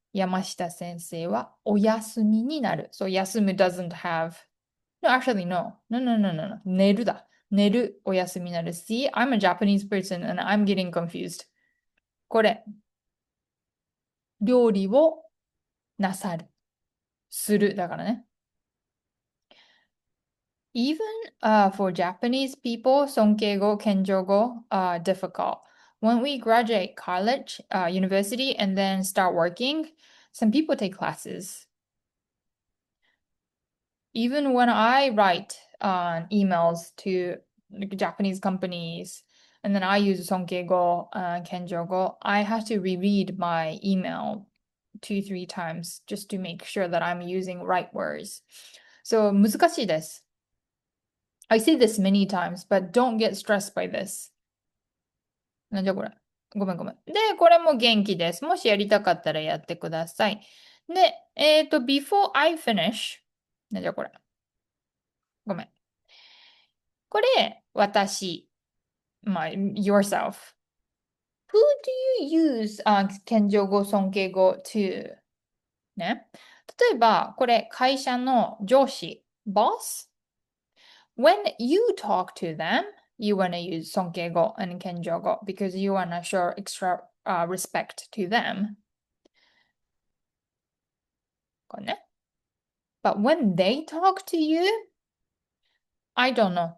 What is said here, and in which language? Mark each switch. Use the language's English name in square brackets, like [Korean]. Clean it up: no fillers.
[Japanese] 山下先生はお休みになる。 [English] そう、休む doesn't have No, actually, no. [Japanese] No. 寝るだ。寝る、お休みになる。 [English] See, I'm a Japanese person and I'm getting confused. [Japanese] これ、料理をなさる。する。だからね。 [English] Even for Japanese people, 尊敬語、謙譲語 are difficult. When we graduate college, university, and then start working, some people take classes. Even when I write emails to Japanese companies and then I use Sonkeigo, Kenjogo, I have to reread my email 2, 3 times just to make sure that I'm using right words. [Japanese] So 難しいです。 [English] I say this many times, but don't get stressed by this. [Japanese] なんじゃこれ。ごめん。で、これも元気です。もしやりたかったらやってください。で、 [English] before I finish, [Japanese] なんじゃこれ。ごめん。これ、私、まあ、yourself. [English] Who do you use 謙譲語、尊敬語 to? [Japanese] ね。例えば、これ、会社の上司、boss. [English] When you talk to them, you want to use 尊敬語 and 謙譲語 because you want to show extra respect to them. [Japanese] これね。 [English] But when they talk to you, I don't know.